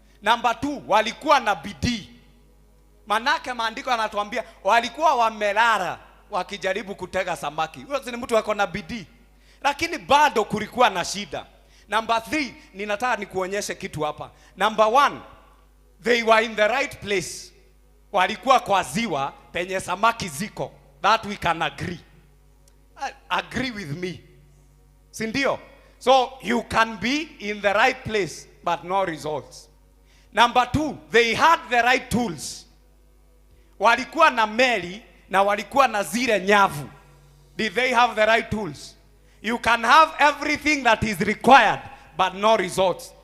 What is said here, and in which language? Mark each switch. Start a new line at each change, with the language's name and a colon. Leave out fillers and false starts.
Swahili: Number 2, walikuwa na bidii. Manake maandiko yanatuambia walikuwa wamelala wakijaribu kutega samaki. Huyo ni mtu wako na bidii. Lakini bado kulikuwa na shida. Number 3, ninataka nikuonyeshe kitu hapa.
English: Number 1, they were in the right place.
Swahili: Walikuwa kwa ziwa penye samaki ziko.
English: That we can agree. Agree with me.
Swahili: Si ndio?
English: So you can be in the right place but no results. Number 2, they had the right tools.
Swahili: Walikuwa na meli na walikuwa na zile nyavu.
English: Did they have the right tools? You can have everything that is required but no results.